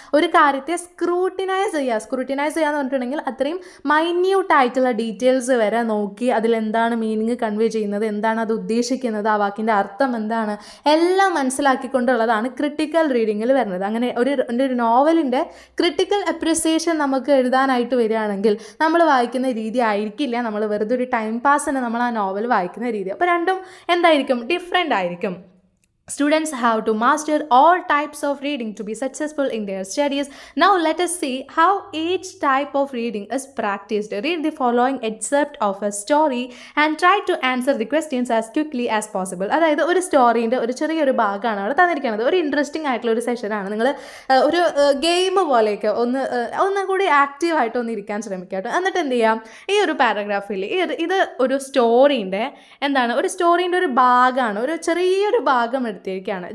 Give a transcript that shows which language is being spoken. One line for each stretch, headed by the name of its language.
Malayalam: ഒരു കാര്യത്തെ സ്ക്രൂട്ടിനൈസ് ചെയ്യുക എന്ന് പറഞ്ഞിട്ടുണ്ടെങ്കിൽ അത്രയും മൈന്യൂട്ട് ആയിട്ടുള്ള ഡീറ്റെയിൽസ് വരെ നോക്കി അതിലെന്താണ് മീനിങ് കൺവേ ചെയ്യുന്നത്, എന്താണ് അത് ഉദ്ദേശിക്കുന്നത്, ആ വാക്കിൻ്റെ അർത്ഥം എന്താണ്, എല്ലാം മനസ്സിലാക്കിക്കൊണ്ടുള്ളതാണ് ക്രിട്ടിക്കൽ റീഡിങ്ങിൽ വരുന്നത്. അങ്ങനെ ഒരു നോവലിൻ്റെ ക്രിട്ടിക്കൽ അപ്രിസിയേഷൻ നമുക്ക് എഴുതാനായിട്ട് വരികയാണെങ്കിൽ നമ്മൾ വായിക്കുന്ന രീതി ആയിരിക്കില്ല നമ്മൾ വെറുതെ ഒരു ടൈം പാസിന് നമ്മൾ ആ നോവൽ വായിക്കുന്ന രീതി. അപ്പോൾ രണ്ടും എന്തായിരിക്കും? ഡിഫറെൻ്റ് ആയിരിക്കും.
English: Students have to master all types of reading to be successful in their studies. Now let us see how each type of reading is practiced. Read the following excerpt of a story and try to answer the questions as quickly as possible.
Malayalam: അതായത് ഒരു സ്റ്റോറീൻ്റെ ഒരു ചെറിയൊരു ഭാഗമാണ് അവിടെ തന്നിരിക്കുന്നത്. ഒരു interesting ആയിട്ടുള്ള ഒരു സെഷനാണ്. നിങ്ങൾ ഒരു ഗെയിം പോലെയൊക്കെ ഒന്നുകൂടി ആക്റ്റീവായിട്ട് ഒന്ന് ഇരിക്കാൻ ശ്രമിക്കുക കേട്ടോ. എന്നിട്ട് എന്ത് ചെയ്യാം? ഈ ഒരു പാരഗ്രാഫിൽ ഇത് ഒരു സ്റ്റോറീൻ്റെ ഒരു ഭാഗമാണ്, ഒരു ചെറിയൊരു ഭാഗം രേഖപ്പെടുത്തിയിരിക്കുകയാണ്.